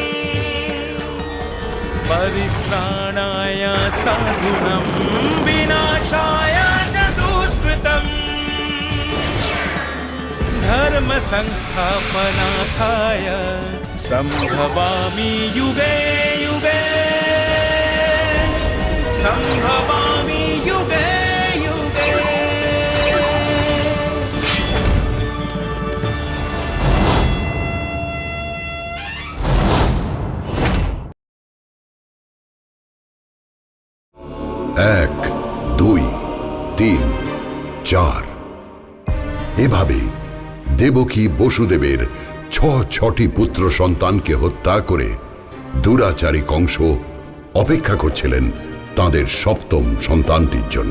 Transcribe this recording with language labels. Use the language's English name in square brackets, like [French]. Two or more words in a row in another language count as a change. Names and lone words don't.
[Sanskrit] परित्राणाय साधूनां विनाशाय च दुष्कृतम् धर्म संस्थापनार्थाय संभवामि युगे युगे संभवामि युगे युगे। [Bangla] এক, দুই, তিন, চার এভাবে দেবকী বসুদেবের ছটি পুত্র সন্তানকে হত্যা করে দুরাচারী কংস অপেক্ষা করছিলেন তাদের সপ্তম সন্তানটির জন্য।